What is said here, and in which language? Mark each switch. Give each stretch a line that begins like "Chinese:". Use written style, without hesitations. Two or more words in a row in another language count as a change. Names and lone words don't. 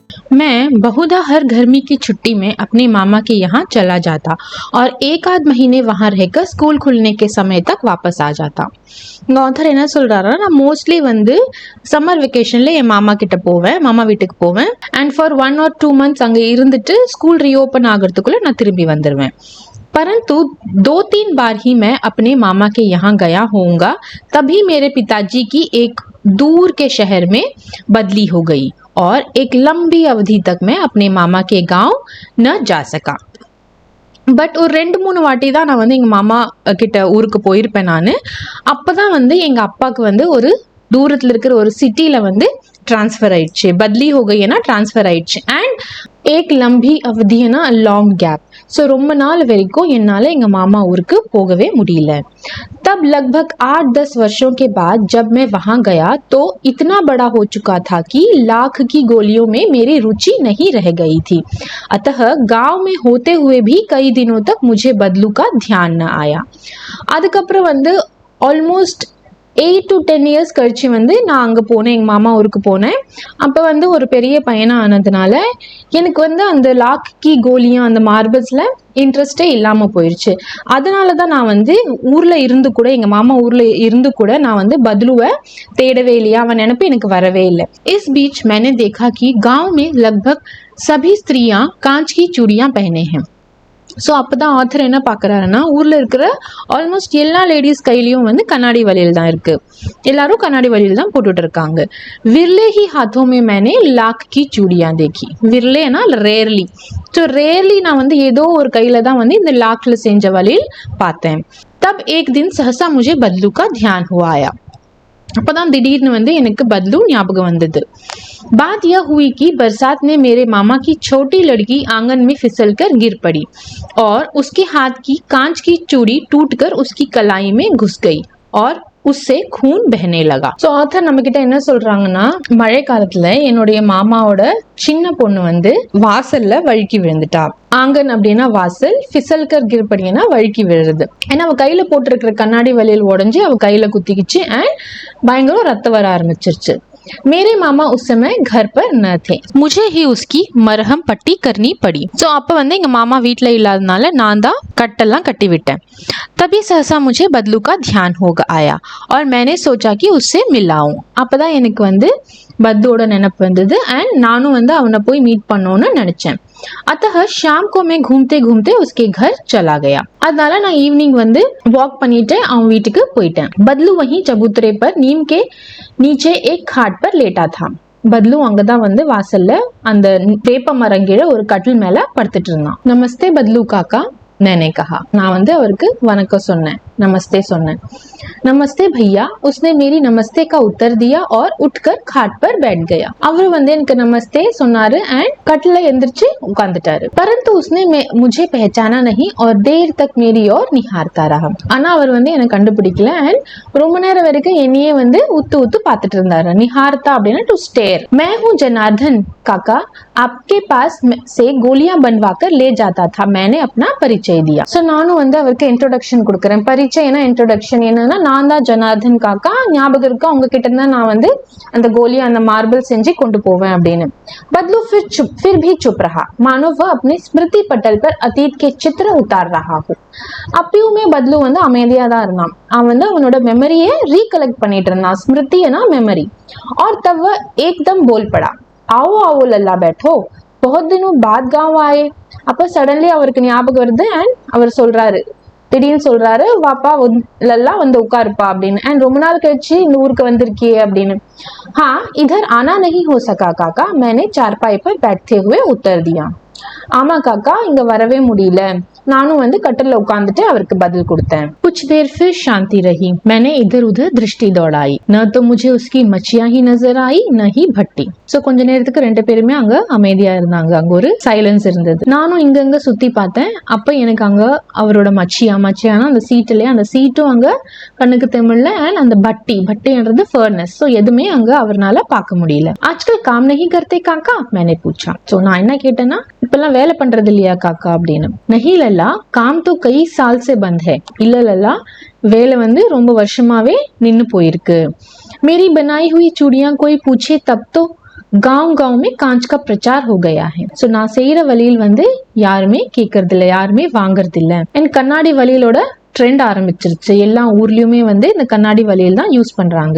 Hindi: मैं बहुधा हर गर्मी की छुट्टी में अपने मामा के यहाँ चला जाता और एक आध महीने वहाँ रहकर स्कूल खुलने के समय तक वापस आ जाता.
Tamil: இங்க ஆத்தர் என்ன சொல்றாருன்னா, நான் மோஸ்ட்லி வந்து
English: summer vacationல
Tamil: என் மாமா கிட்ட போவேன், மாமா வீட்டுக்கு போவேன்.
English: and for 1 or 2 months
Tamil: அங்க இருந்துட்டு
English: school reopen
Tamil: ஆகிறதுக்குள்ள நான் திரும்பி வந்துடுவேன்.
Hindi: परंतु 2-3 बार ही मैं अपने मामा के यहाँ गया होऊंगा, तभी मेरे पिताजी की एक दूर के शहर में बदली हो गई और एक लंबी अवधि तक मैं अपने मामा के गांव न जा सका.
Tamil: பட் ஒரு 2-3 வாட்டி தான் நான் வந்து எங்கள் மாமா கிட்ட ஊருக்கு போயிருப்பேன். நான் அப்போ தான் வந்து எங்கள் அப்பாவுக்கு வந்து ஒரு தூரத்தில் இருக்கிற ஒரு சிட்டியில் வந்து ट्रांसफर ஆயிடுச்சு.
Hindi: बदली हो गई है ना,
Tamil: ட்ரான்ஸ்ஃபர் ஆயிடுச்சு.
Hindi: அண்ட் एक लंबी अवधि है ना,
English: long gap.
Tamil: ஸோ ரொம்ப நாள் வரைக்கும் என்னால் எங்கள் மாமா ஊருக்கு போகவே முடியல.
Hindi: तब लगभग 8-10 वर्षों के बाद जब मैं वहाँ गया तो इतना बड़ा हो चुका था कि लाख की गोलियों में मेरी रुचि नहीं रह गई थी. अतः गांव में होते हुए भी कई दिनों तक मुझे बदलू का ध्यान न आया.
Tamil: அதுக்கப்புறம் வந்து
English: almost 8 to 10 years
Tamil: கழிச்சு வந்து நான் அங்கே போனேன், எங்கள் மாமா ஊருக்கு போனேன். அப்போ வந்து ஒரு பெரிய பையனாக ஆனதுனால எனக்கு வந்து அந்த லாக்கி கோலியும் அந்த மார்பிள்ஸில் இன்ட்ரெஸ்டே இல்லாமல் போயிடுச்சு. அதனால தான் நான் வந்து ஊரில் இருந்து கூட, எங்கள் மாமா ஊரில் இருந்து கூட நான் வந்து பத்லுவை தேடவே இல்லையா, அவன் நினைப்பு எனக்கு வரவே இல்லை.
Hindi: इस बीच मैंने देखा कि गांव में लगभग सभी स्त्रियां कांच की चूड़ियां पहने हैं.
Tamil: ஸோ அப்போ தான் ஆத்தர் என்ன பார்க்குறாருன்னா, ஊரில் இருக்கிற ஆல்மோஸ்ட் எல்லா லேடிஸ் கையிலையும் வந்து கண்ணாடி வளையல் தான் இருக்குது, எல்லாரும் கண்ணாடி வளையல் தான் போட்டுட்டு இருக்காங்க.
Hindi: विरले ही हाथों में मैंने लाख की चूड़ियाँ देखी.
Tamil: विरलेனா ரேர்லி. ஸோ ரேர்லி நான் வந்து ஏதோ ஒரு கையில் தான் வந்து இந்த லாக்கில் செஞ்ச வளையல் பார்த்தேன்.
Hindi: तब एक दिन सहसा मुझे बदलू का ध्यान हुआ आया.
Tamil: அப்போதான் திடீர்னு வந்து எனக்கு बदलू ஞாபகம் வந்தது.
Hindi: बात यह हुई कि बरसात में मेरे मामा की छोटी लड़की आंगन में फिसलकर गिर पड़ी और उसके हाथ की कांच की चूड़ी टूटकर उसकी कलाई में घुस गई और उससे खून बहने लगा.
Tamil: ஸோ ஆத்தர் நம்ம கிட்ட என்ன சொல்றாங்கன்னா, மழை காலத்துல என்னுடைய மாமாவோட சின்ன பொண்ணு வந்து வாசல்ல வழுக்கி விழுந்துட்டா. ஆங்கன் அப்படின்னா வாசல்,
Hindi: फिसलकर गिर
Tamil: வழுக்கி விழுறது. ஏன்னா அவ கையில போட்டிருக்கிற கண்ணாடி வளையல் உடஞ்சி அவ கையில குத்திக்கிச்சு அண்ட் பயங்கர ரத்தம் வர ஆரம்பிச்சிருச்சு.
Hindi: मेरे मामा उस समय घर पर न थे, मुझे ही उसकी मरहम पट्टी करनी पड़ी.
Tamil: ஸோ அப்போ வந்து எங்கள் மாமா வீட்டில் இல்லாதனால நான் தான் கட்டெல்லாம் கட்டி விட்டேன்.
Hindi: तभी सहसा मुझे बदलू का ध्यान हो आया और मैंने सोचा कि उससे मिलाऊं.
Tamil: அப்போ தான் எனக்கு வந்து பத்லுவோட நினைப்பு வந்தது அண்ட் நானும் வந்து அவனை போய் மீட் பண்ணோன்னு நினச்சேன்.
Hindi: अतः शाम को मैं घूमते घूमते उसके घर चला गया.
Tamil: அதனால நான் ஈவினிங் வந்து வாக் பண்ணிட்டு அவன் வீட்டுக்கு போயிட்டேன்.
Hindi: बदलू वहीं चबूतरे पर नीम के नीचे एक खाट पर लेटा था.
Tamil: बदलू அங்கதான் வந்து வாசல்ல அந்த வேப்ப மரங்கீழ ஒரு கட்டில் மேல படுத்துட்டு இருந்தான்.
Hindi: நமஸ்தே बदलू काका, मैंने कहा.
Tamil: நான் வந்து அவருக்கு வணக்கம் சொன்னேன், நமஸ்தே சொன்னேன்.
Hindi: नमस्ते भैया, उसने मेरी नमस्ते का उत्तर दिया और उठकर खाट पर बैठ गया.
Tamil: அவர் வந்து எனக்கு நமஸ்தே சொன்னாரு அண்ட் கட்டில எந்திரிச்சு உட்கார்ந்துட்டாரு.
Hindi: परंतु उसने मुझे पहचाना नहीं और देर तक मेरी ओर निहारता रहा.
Tamil: ஆனா அவர் வந்து எனக்கு கண்டுபிடிக்கல அண்ட் ரொம்ப நேரம் வரைக்கும் என்னையே வந்து உத்து உத்து பார்த்துட்டு இருந்தாரு. நிஹார்த்தா அப்படின்னா
English: to stare.
Hindi: मैं हूँ जनार्दन काका, आपके पास से गोलियां बनवा कर ले जाता था. मैंने अपना परिचय दिया.
Tamil: सो நானும் வந்து அவருக்கு இன்ட்ரோடக்ஷன் கொடுக்குறேன். பரிச்சயனா இன்ட்ரோடக்ஷன் என்னன்னா, நான் தான் ஜனார்தன் காக்கா, ஞாபகம் இருக்கா உங்ககிட்ட தான் நான் வந்து அந்த கோலி அந்த மார்பிள் செஞ்சு கொண்டு போவேன் அப்படின்னு.
Hindi: बदलू फिर भी चुप रहा, मानो वह अपने स्मृति पटल पर अतीत के चित्र उतार रहा हो.
Tamil: அப்பயுமே பத்லு வந்து அமைதியா தான் இருந்தான். அவன் வந்து அவனோட
English: memory recollect
Tamil: பண்ணிட்டு இருந்தான். ஸ்மிருதினா மெமரி.
Hindi: और तब वह एकदम बोल पड़ा, आओ आओ लल्ला बैठो, बहुत दिनों बाद गांव आए.
Tamil: அப்ப சடன்லி அவருக்கு ஞாபகம் வருது அண்ட் அவர் சொல்றாரு, திடீர்னு சொல்றாரு, வாப்பா லல்லா வந்து உட்காருப்பா அப்படின்னு. அண்ட் ரொம்ப நாள் கழிச்சு இந்த ஊருக்கு வந்திருக்கியே அப்படின்னு.
Hindi: हाँ इधर आना नहीं हो सका काका, मैंने चारपाई पर बैठते हुए उत्तर दिया.
Tamil: ஆமா காக்கா, இங்க வரவே முடியல, நானும் வந்து கட்டில உட்கார்ந்துட்டு அவருக்கு பதில் கொடுத்தேன்.
Hindi: कुछ देर फिर शांति रही. मैंने इधर उधर दृष्टि दौड़ाई. न तो मुझे उसकी मच्छियां ही नजर आई न ही भट्टी.
Tamil: சோ கொஞ்ச நேரத்துக்கு ரெண்டு பேருமே அங்க அமைதியா இருந்தாங்க. அங்க ஒரு சைலன்ஸ் இருந்தது. நானும் இங்க சுத்தி பார்த்தேன். அப்ப எனக்கு அங்க அவரோட மச்சியானா அந்த சீட்டுலயே அந்த சீட்டும் அங்க கண்ணுக்கு தெரியல அண்ட் அந்த பட்டின்றது ஃபர்னஸ். சோ எதுவுமே அங்க அவர்னால பார்க்க முடியல.
Hindi: आजकल काम नहीं करते काका, मैंने पूछा.
Tamil: சோ நான் என்ன கேட்டேன்னா, இப்பெல்லாம் வேலை பண்றது இல்லையா காக்கா அப்படின்னு.
Hindi: नहीं लल्ला, काम तो कई साल से बंद है.
Tamil: இல்ல லல்லா, வேலை வந்து ரொம்ப வருஷமாவே நின்னு போயிருக்கு.
Hindi: मेरी बनाई हुई चूड़ियां कोई पूछे तब तो, गांव गांव में कांच का प्रचार हो गया है.
Tamil: So நான் செய்யற வழியில் வந்து யாருமே கேட்கறது இல்ல, யாருமே வாங்கறது இல்ல. அண்ட் கண்ணாடி வழியிலோட ட்ரெண்ட் ஆரம்பிச்சிருச்சு. எல்லா ஊர்லயுமே வந்து இந்த கண்ணாடி வழியில் தான் யூஸ் பண்றாங்க.